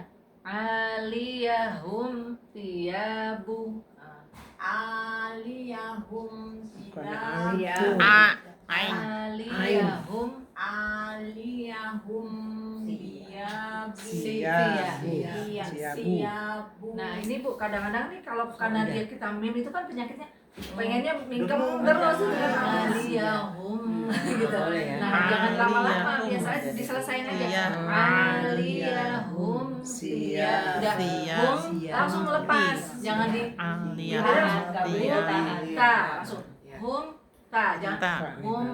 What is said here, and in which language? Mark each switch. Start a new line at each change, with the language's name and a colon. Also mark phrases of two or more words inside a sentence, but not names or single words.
Arabic: عاليهم ثياب. Nah, Aliyahum
Indonesian: Bukannya
Arabic: siyabu. aliyahum عاليهم ثياب. Siyabu. Iya, Siyabu. siyabu.
Indonesian: Nah ini Bu, kadang-kadang nih kalau karena dia kita mim itu kan penyakitnya pengennya mingkem terus gitu kan aliyahum gitu. Nah jangan lama-lama, biasa aja diselesain aja. Iya. Aliyahum udah hum langsung lepas, jangan di ta langsung hum ta jangan hum.